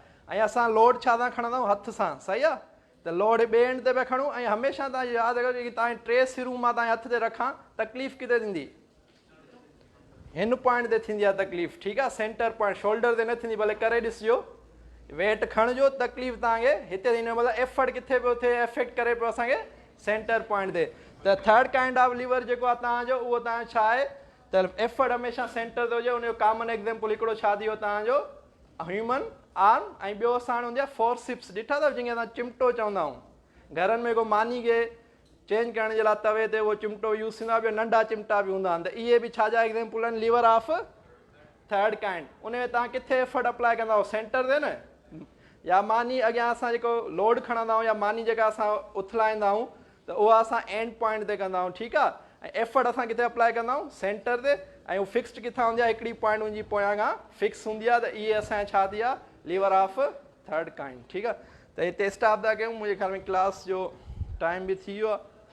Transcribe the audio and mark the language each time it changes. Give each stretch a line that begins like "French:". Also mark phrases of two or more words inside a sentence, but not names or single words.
Sindhi: ऐं असां लोड छा था खणंदा आहियूं, हथ सां, सही आहे। त लोड ॿिए एंड ते पिया खणूं, ऐं हमेशह तव्हां यादि रखो की तव्हांजे 3 सिरूं मां तव्हांजे हथ ते रखां, तकलीफ़ किथे थींदी, हिन पॉइंट ते थींदी आहे तकलीफ़, ठीकु आहे,
English: center point,
Sindhi: शोल्डर ते न थींदी, भले करे ॾिसिजो, वेट खणिजो, तकलीफ़ तव्हांखे हिते थींदी, मतिलबु एफर्ट किथे पियो थिए, एफेक्ट करे पियो असांखे
English: center point
Sindhi: ते। त
English: third kind of lever
Sindhi: जेको आहे तव्हांजो, उहो तव्हांजो छा आहे, त एफर्ट हमेशह सेंटर ते हुजे। उनजो
English: common example
Sindhi: हिकिड़ो छा थी वियो तव्हांजो
English: human arm,
Sindhi: ऐं ॿियो असां हूंदी आहे फोर्सिप्स, ॾिठा अथव जंहिंखे असां चिमटो चवंदा आहियूं, घरनि में को मानी खे चेंज करण जे लाइ तवे ते उहो चिमटो यूज़ थींदो आहे, ॿियो नंढा चिमटा बि हूंदा आहिनि। त इहे बि छा जा एग्जाम्पल आहिनि,
English: lever of third kind.
Sindhi: उन में तव्हां किथे एफर्ट अप्लाई कंदा आहियो, सेंटर ते न, या मानी अॻियां असां जेको लोड खणंदा आहियूं, या मानी जेका असां उथलाईंदा आहियूं, त उहा असां
English: end point
Sindhi: ते कंदा आहियूं, ठीकु आहे। ऐं एफर्ट असां किथे अप्लाई कंदा आहियूं, सेंटर ते, ऐं उहो फिक्स्ड किथां हूंदी आहे, हिकिड़ी पॉइंट मुंहिंजी पोयां खां फिक्स हूंदी आहे। त इहे असांजे छा थी आहे,
English: lever of third kind,
Sindhi: ठीकु आहे। त हिते स्टॉप था कयूं, मुंहिंजे ख़्याल में क्लास जो टाइम बि थी वियो आहे।